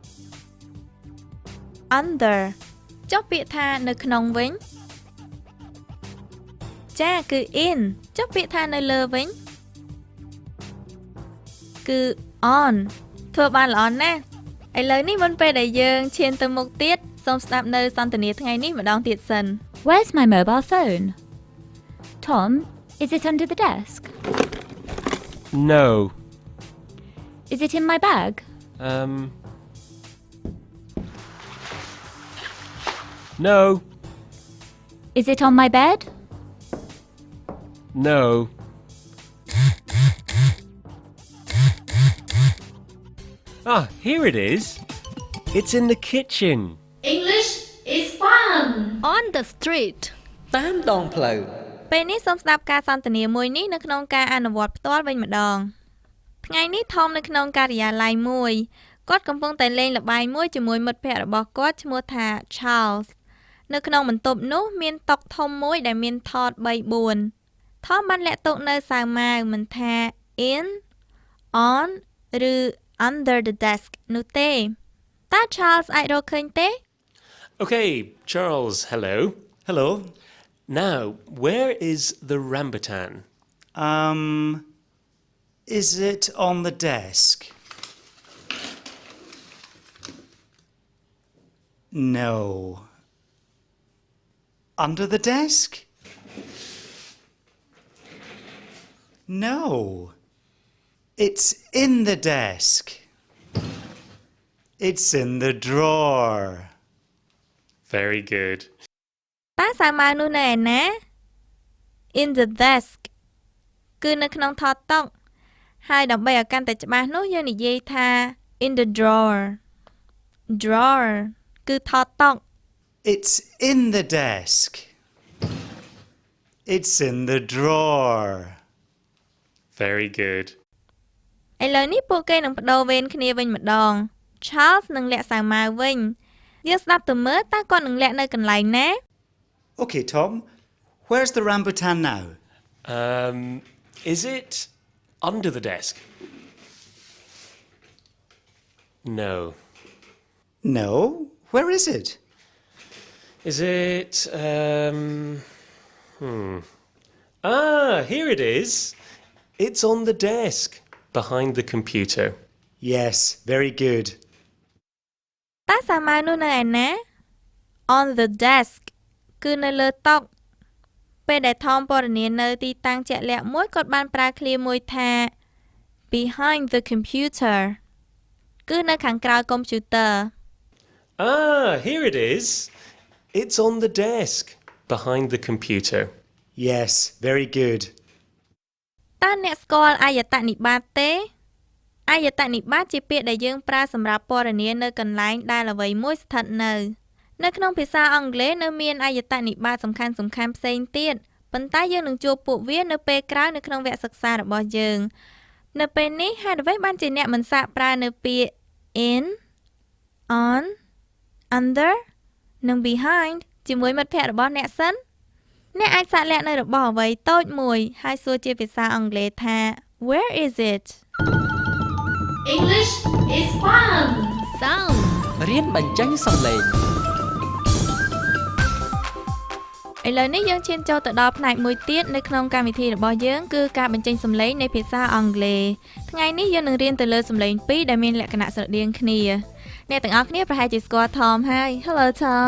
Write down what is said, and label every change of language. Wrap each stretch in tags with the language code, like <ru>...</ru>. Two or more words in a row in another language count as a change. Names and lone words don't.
<km>Under ចុះពាក្យថានៅក្នុងវិញចាគឺ In ចុះពាក្យថានៅលើវិញគឺ On ធ្វើបានល្អណាស់ឥឡូវនេះមុនពេលដែលយើងឈានទៅមុខទៀតសូមស្ដាប់នៅសន្ទនាថ្ងៃនេះម្ដងទៀតសិន</km> <en>Where's my mobile phone? Tom, is it under the desk? No. Is it in my bag? No. Is it on my bed? No. Ah, here it is. It's in the kitchen. English is fun On the street</en> <km>តាមដងផ្លូវ ពេលនេះសូមស្ដាប់ការសន្ទនាមួយនេះនៅក្នុងការអនុវត្តផ្ទាល់វិញម្ដងថ្ងៃនេះថមនៅក្នុងការិយាល័យមួយគាត់កំពុងតែលេងល្បែងមួយជាមួយមិត្តភ័ក្តិរបស់គាត់ឈ្មោះថា Charles នៅក្នុងបន្ទប់នោះមានតុធំមួយដែលមានថត 3-4 ថមបានលាក់ទុកនៅសាវម៉ាវមិនថា</km> <en>in on</en> <km>ឬ</km> <en>under the desk</en> <km>នោះទេតើ Charles អាចរកឃើញទេ</km> <en>Okay, Charles, hello. Hello. Now, where is the rambutan? Is it on the desk? No. Under the desk? No. It's in the desk. It's in the drawer. Very good.</en> <km>តើសាវម៉ាវនោះនៅឯណា</km> <en>in the desk</en> <km>គឺនៅក្នុងថតតុហើយដើម្បីឲ្យកាន់តែច្បាស់នោះយើងនិយាយថា</km> <en>in the drawer</en> <km>គឺថតតុ</km> <en>It's in the desk. It's in the drawer. Very good.</en> <km>ឥឡូវនេះពួកគេនឹងបដូរវេនគ្នាវិញម្ដង Charles នឹងលាក់សាវម៉ាវវិញយើងស្ដាប់ទៅមើលតើគាត់នឹងលាក់នៅកន្លែងណា</km> <en>Okay, Tom. Where's the rambutan now? Is it under the desk? No. No. Where is it? Is it, Ah, here it is. It's on the desk, behind the computer. Yes, very good. តើសាវម៉ាវនោះនៅឯណា on the desk គឺនៅលើតុពេលដែលថមពណ៌នានៅទីតាំងជាក់លាក់មួយគាត់បានប្រើឃ្លាមួយថា behind the computer គឺនៅខាងក្រោយកុំព្យូទ័រ Ah, here it is. It's on the desk, behind the computer. Yes, very good.</en> <km>តើអ្នកស្គាល់អាយតនិបាតទេអាយតនិបាតជាពាក្យដែលយើងប្រើសម្រាប់ពណ៌នានៅកន្លែងដែលអ្វីមួយស្ថិតនៅក្នុងភាសាអង់គ្លេសនៅមានអាយតនិបាតសំខាន់ៗផ្សេងទៀតប៉ុន្តែយើងនឹងជួបពួកវានៅពេលក្រោយនៅក្នុងវគ្គសិក្សារបស់យើងនៅពេលនេះហេតុអ្វីបានជាអ្នកមិនសាកប្រើនៅពាក្យ in</km> <en>on under</en> <km>និង behind ជាមួយមិត្តភ័ក្តិរបស់អ្នកសិនអ្នកអាចសាកល្បងនៅរបស់អ្វីតូចមួយហើយសួរជាភាសាអង់គ្លេសថា</km> <en>Where is it? English is fun. Sound</en> <km>រៀនបញ្ចេញសំឡេង ឥឡូវនេះយើងឈានចូលទៅដល់ផ្នែកមួយទៀតនៅក្នុងកម្មវិធីរបស់យើងគឺការបញ្ចេញសំឡេងនៃភាសាអង់គ្លេសថ្ងៃនេះយើងនឹងរៀនទៅលើសំឡេងពីរដែលមានលក្ខណៈស្រដៀងគ្នាអ្នកទាំងអស់គ្នាប្រហែលជាស្គាល់ Tom ហើយ</km> <en>Hello Tom</en>